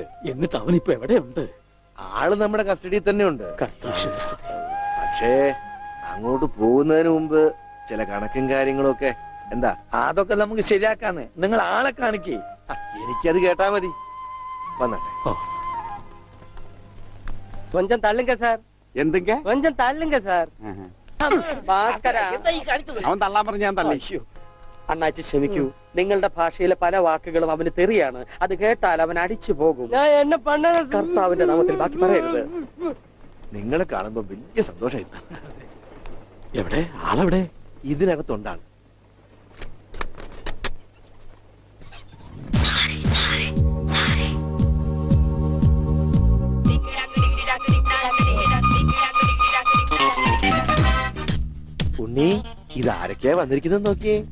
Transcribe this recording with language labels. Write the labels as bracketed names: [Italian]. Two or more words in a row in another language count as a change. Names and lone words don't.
[Malayalam] എന്നിട്ട് അവനിപ്പോ എവിടെയുണ്ട്? ആള് നമ്മുടെ കസ്റ്റഡിയിൽ തന്നെ ഉണ്ട്. കർത്താശ്വര സ്തുതി. പക്ഷേ അങ്ങോട്ട് പോകുന്നതിന് മുമ്പ് ചില കണക്കും കാര്യങ്ങളും ഒക്കെ. എന്താ? അതൊക്കെ നമുക്ക് ശരിയാക്കാന്ന്. നിങ്ങൾ ആളെ കാണിക്കേ. എനിക്കത് കേട്ടാ മതി. വന്നാട്ടെ. ഓ, [Tamil] கொஞ்சம் தள்ளுங்க சார். [Malayalam] എന്തെങ്ക? [Tamil] கொஞ்சம் தள்ளுங்க சார். [Malayalam] ഭാസ്കര, എന്താ ഈ കാണിച്ചത്? അവൻ തള്ളാൻ പറഞ്ഞ ഞാൻ തള്ളി. അയ്യോ, അണ്ണാച്ചി ക്ഷമിക്കൂ. നിങ്ങളുടെ ഭാഷയിലെ പല വാക്കുകളും അവന് തെറിയാണ്. അത് കേട്ടാൽ അവൻ അടിച്ചു പോകും. [Tamil] நான் என்ன பண்ண? [Malayalam] കർത്താവിന്റെ നാമത്തിൽ ബാക്കി പറയരുത്. നിങ്ങളെ കാണുമ്പോ വലിയ സന്തോഷമായിരുന്നു. എവിടെ ആളെവിടെ? ഇതിനകത്തുണ്ടാണ്. ഉണ്ണി, ഇതാരൊക്കെയാ വന്നിരിക്കുന്നത് നോക്കിയേ.